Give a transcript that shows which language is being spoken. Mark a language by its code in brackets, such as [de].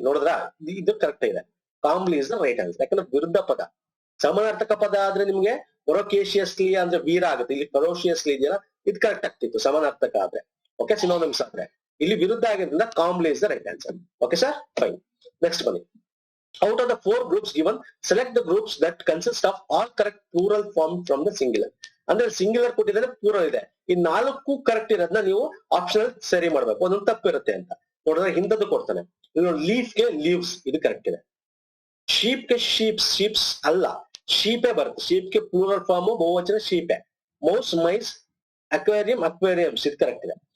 [kn] ನೋಡಿದ್ರ ಇದು ಕರೆಕ್ಟ್ ಇದೆ. [en] Calmly is the right answer. [kn] ಯಾಕಂದ್ರೆ ವಿರುದ್ಧ ಪದ. ಸಮಾನಾರ್ಥಕ ಪದ ಆದ್ರೆ ನಿಮ್ಗೆ ಒರಕೇಶಿಯಸ್ಲಿ ಅಂದ್ರೆ ವೀರ ಆಗುತ್ತೆ. ಇಲ್ಲಿ ಪೊರೋಶಿಯಸ್ಲಿ ಇದೆಯಲ್ಲ, ಇದು ಕರೆಕ್ಟ್ ಆಗ್ತಿತ್ತು ಸಮಾನಾರ್ಥಕ ಆದ್ರೆ. ಓಕೆ, ಸಿನೋನಿಮ್ಸ್ ಆದ್ರೆ. ಇಲ್ಲಿ ವಿರುದ್ಧ ಆಗಿದ್ರಿಂದ [en] Calmly is the right answer. [kn] Okay sir, fine. Next ಬನ್ನಿ. [en] Out of the 4 groups given, select the groups that consist of all correct plural form from the singular. [kn] ಅಂದ್ರೆ ಸಿಂಗ್ಯುಲರ್ ಕೊಟ್ಟಿದ್ದಾರೆ, ಪ್ಲೂರಲ್ ಇದೆ. ಈ 4 ಕರೆಕ್ಟ್ ಇರೋದನ್ನ ನೀವು ಆಪ್ಷನಲ್ ಸರಿ ಮಾಡ್ಬೇಕು. ಒಂದೊಂದು ತಪ್ಪಿರುತ್ತೆ ಅಂತ ನೋಡಿದ್ರೆ ಹಿಂದದ್ದು ಕೊಡ್ತಾನೆ. ಲೀಫ್ ಗೆ ಲೀವ್ಸ್, ಇದು ಕರೆಕ್ಟ್ ಇದೆ. ಶೀಪ್ ಗೆ ಶೀಪ್ಸ್ ಅಲ್ಲ, ಶೀಪೇ ಬರುತ್ತೆ. ಶೀಪ್ ಗೆ ಪ್ಲೂರಲ್ ಫಾರ್ಮ್ ಬಹುವಚನ ಶೀಪೇ. ಮೌಸ್, ಮೈಸ್, ಅಕ್ವೇರಿಯಮ್ಸ್, ಇದು ಕರೆಕ್ಟ್ ಇದೆ.